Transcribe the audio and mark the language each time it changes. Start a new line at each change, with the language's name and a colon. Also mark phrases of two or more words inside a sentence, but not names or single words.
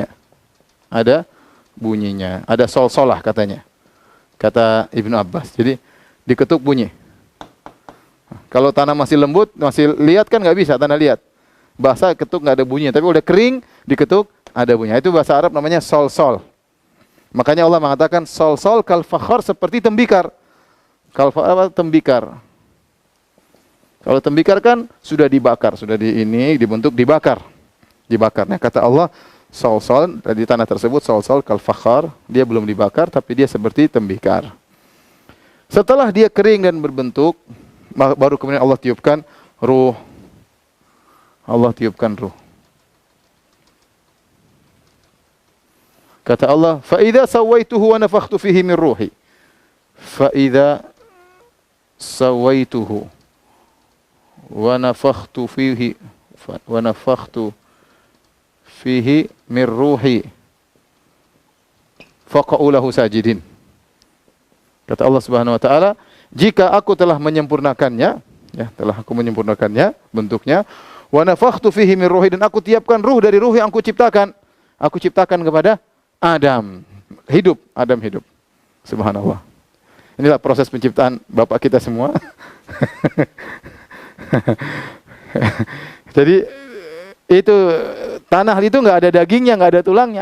Indonesian: Ada bunyinya, ada sol-solah katanya. Kata Ibnu Abbas. Jadi diketuk bunyi. Kalau tanah masih lembut, masih lihat kan nggak bisa tanah liat. Basah ketuk nggak ada bunyinya, tapi udah kering diketuk ada bunyinya. Itu bahasa Arab namanya sol-sol. Makanya Allah mengatakan
Arabic: صلصال كالفخار,
Indonesian: seperti tembikar. Tembikar. Kalau tembikar kan sudah dibakar, sudah dibentuk dibakar. Dibakarnya kata Allah sol-sol, di tanah tersebut
Arabic: صلصال كالفخار,
Indonesian: dia belum dibakar tapi dia seperti tembikar. Setelah dia kering dan berbentuk, baru kemudian Allah tiupkan ruh. Allah tiupkan ruh. Kata Allah,
Arabic: فإذا سويته ونفخت فيه من روحي. فإذا سويته ونفخت فيه من روحي فقعوا له ساجدين.
Indonesian: Kata Allah
Arabic: سبحانه وتعالى,
Indonesian: jika aku telah menyempurnakannya, ya, telah aku menyempurnakannya bentuknya,
Arabic: ونفخت فيه من روحي,
Indonesian: dan aku tiapkan ruh dari ruh yang aku ciptakan. Aku ciptakan kepada Adam. Hidup, Adam hidup. Subhanallah. Inilah proses penciptaan Bapak kita semua. Jadi itu tanah itu nggak ada dagingnya, nggak ada tulangnya.